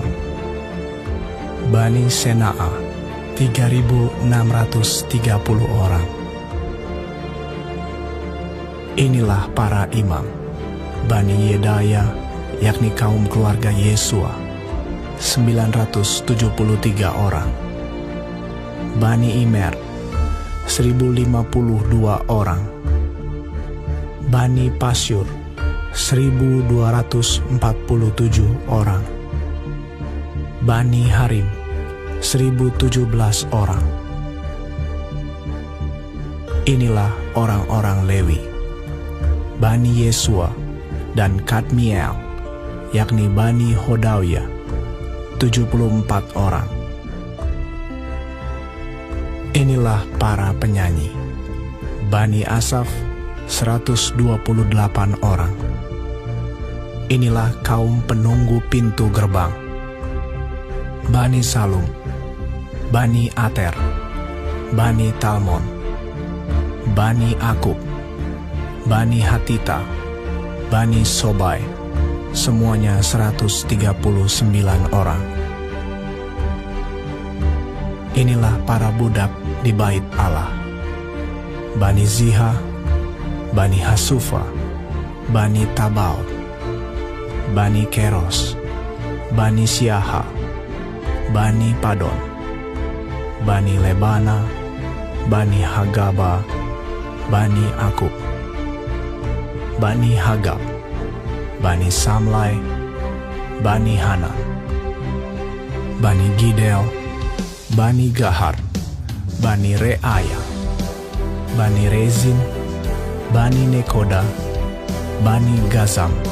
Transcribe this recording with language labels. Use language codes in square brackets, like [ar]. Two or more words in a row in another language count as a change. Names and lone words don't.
[id] Bani Sena'a 3.630 orang. Inilah para imam Bani Yedaya, yakni kaum keluarga Yesua, 973 orang. Bani Imer 1.052 orang. Bani Pasyur 1.247 orang. Bani Harim 1.017 orang. Inilah orang-orang Lewi, Bani Yesua dan Kadmiel, yakni Bani Hodawia, 74 orang. Inilah para penyanyi, Bani Asaf 128 orang. Inilah kaum penunggu pintu gerbang, Bani Salum, Bani Ater, Bani Talmon, Bani Akub, Bani Hatita, Bani Sobai, semuanya 139 orang. Inilah para budak di bait Allah, Bani Ziha, Bani Hasufa, Bani Tabal, Bani Keros, Bani Siaha, Bani Padon, Bani Lebana, Bani Hagaba, Bani Akub, Bani Hagab, Bani Samlai, Bani Hana, Bani Gidel, Bani Gahar, Bani Reaya, Bani Rezin, Bani Nekoda, Bani Gazam,